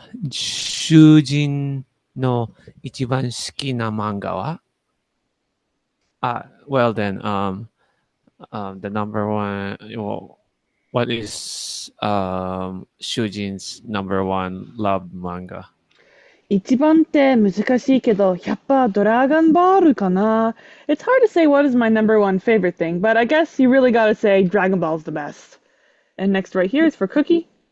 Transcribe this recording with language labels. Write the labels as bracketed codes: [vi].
[ja] 囚人の一番好きな漫画は [en] well then, the number one, well, what is Shujin's number one loved manga? [ja] 一番って難しいけど、やっぱドラゴンボールかな。 [en] It's hard to say what is my number one favorite thing, but I guess you really gotta say Dragon Ball's the best. And next right here is for Cookie.